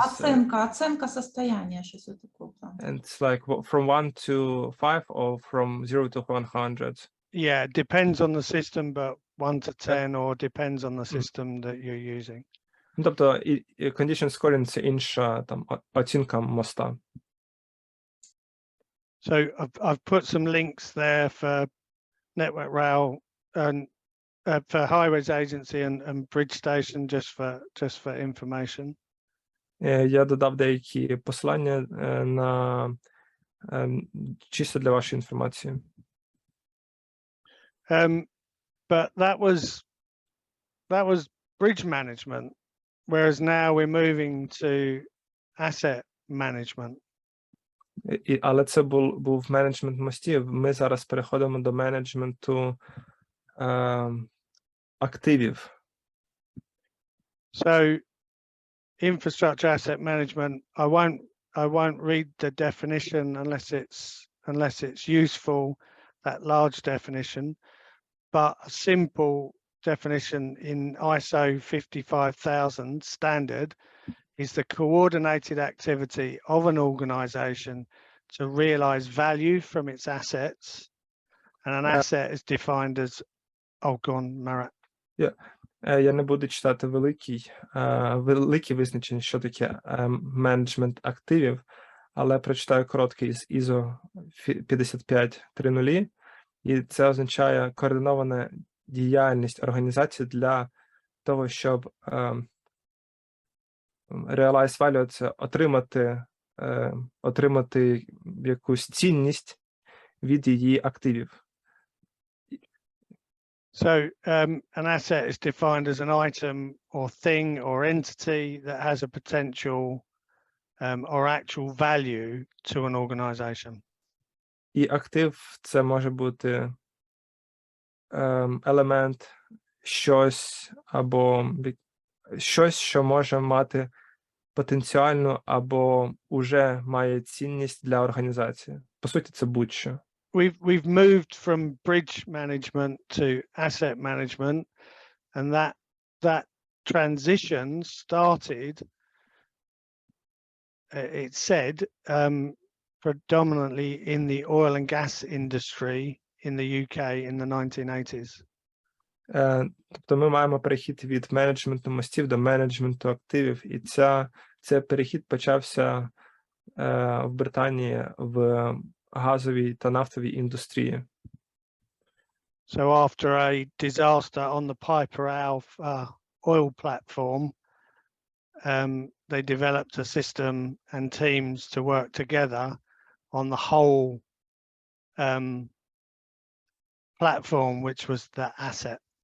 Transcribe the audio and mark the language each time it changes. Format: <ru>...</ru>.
<uk>Оценка состояння, щось таке.</uk> <en>And it's like from 1 to 5 or from 0 to 100? Yeah, it depends on the system, but 1 to 10 or depends on the system that you're using.</en> <uk>Тобто</uk> <en>condition scoring</en> <uk>– це інша там оцінка моста.</uk> <en>So I've put some links there for Network Rail and for Highways Agency and Bridge Station, just for information.</en> <uk>Я додав деякі посилання на чисто для вашої інформації.</uk> <en>But that was bridge management, whereas now we're moving to asset management.</en> <uk>Але це був менеджмент мостів. Ми зараз переходимо до менеджменту активів.</uk> <en>So infrastructure asset management, I won't read the definition unless it's useful, that large definition, but a simple definition in ISO 55000 standard is the coordinated activity of an organization to realize value from its assets, and an asset is defined as go on, Marat.</en> <uk>Я не буду читати великі визначення, що таке менеджмент активів, але прочитаю короткий з ISO 5530, і це означає координована діяльність організації для того, щоб</uk> <en>realize value</en> <uk>– це отримати якусь цінність від її активів.</uk> <en>So an asset is defined as an item or thing or entity that has a potential or actual value to an organization.</en> <uk>І актив – це може бути елемент, щось або щось, що може мати потенціальну або уже має цінність для організації. По суті, це будь-що.</uk> <en>We've moved from bridge management to asset management, and that transition started, it said, predominantly in the oil and gas industry in the UK in the 1980s.</en> <uk>Тобто ми маємо перехід від менеджменту мостів до менеджменту активів, і цей перехід почався в Британії в газовій та нафтовій індустрії.</uk> <en>So after a disaster on the Piper Alpha oil platform, they developed a system and teams to work together on the whole platform, which was the asset.</en>